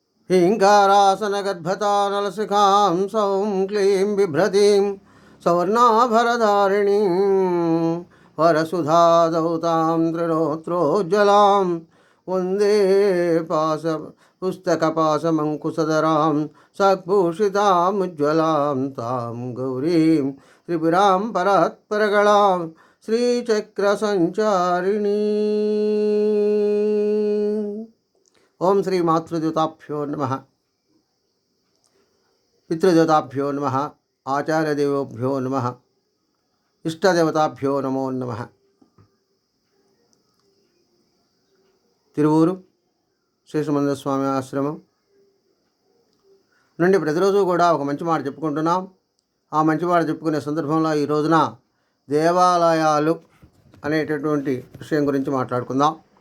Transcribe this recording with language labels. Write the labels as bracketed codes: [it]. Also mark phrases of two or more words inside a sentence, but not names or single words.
[sa] हीङ्कारासनगद्भतानलशिखां सौं क्लीं बिभ्रतीं सवर्णाभरधारिणीं वरसुधादौतां त्रिनोत्रोज्ज्वलां वन्दे पुस्तकपाशमङ्कुशधरां सद्भूषितामुज्ज्वलां तां गौरीं त्रिपुरां परात्परगणां श्रीचक्रसञ्चारिणी। ओं श्री मातृद्यूताभ्यो नमः, पितृदेवताभ्यो नमः, आचार्यदेवोभ्यो नमः, इष्टदेवताभ्यो नमो नमः। [te] తిరువూరు శేషమందిర స్వామి ఆశ్రమం నుండి ప్రతిరోజు కూడా ఒక మంచి మాట చెప్పుకుంటున్నాం. ఆ మంచి మాట చెప్పుకునే సందర్భంలో ఈ రోజున దేవాలయాలు అనేటటువంటి విషయం గురించి మాట్లాడుకుందాం.